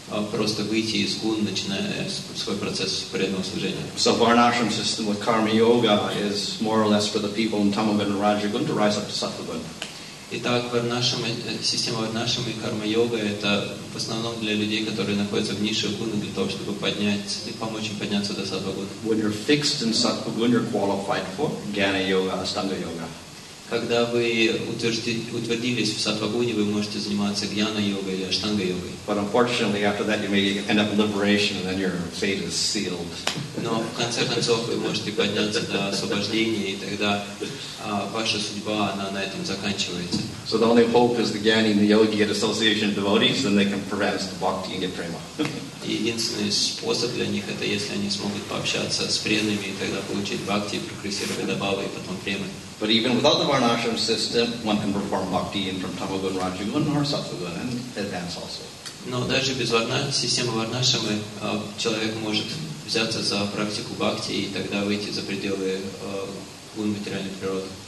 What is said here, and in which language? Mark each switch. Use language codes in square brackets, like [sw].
[ru] просто выйти из гун, начиная свой процесс преданного служения. [en] So Varnashram system with Karma Yoga is more or less for the people in Tamagun and Rajagun to rise up to Sattvagun. [ru] Итак, система Варнашрама и карма-йога – это в основном для людей, которые находятся в низших гунах, для того, чтобы помочь им подняться до саттва-гун. [en] When you're fixed in Sattva-gun, you're qualified for Jnana Yoga, Astanga Yoga. [ru] Когда вы утвердились в саттва-гуне, вы можете заниматься гьяна-йогой или аштанга-йогой. [en] But unfortunately, after that, you may end up in liberation, and then your fate is sealed. [ru] Но в конце концов вы можете подняться до освобождения, и тогда ваша судьба, она на этом заканчивается. [en] So the only hope is the Jnani and the Yogi get association of devotees, then they can prevent the bhakti and get prema. [ru] Единственный способ для них это если они смогут пообщаться с преданными и тогда получить бхакти, прогрессировать до бхавы и потом премы. [en] But even without the Varnashram system, one can perform bhakti in from Tamagun, Rajagun, or Sattvagun and advance also. [ru] Но даже без системы Варнашрамы человек может взяться за практику бхакти и тогда выйти за пределы гун материальной природы.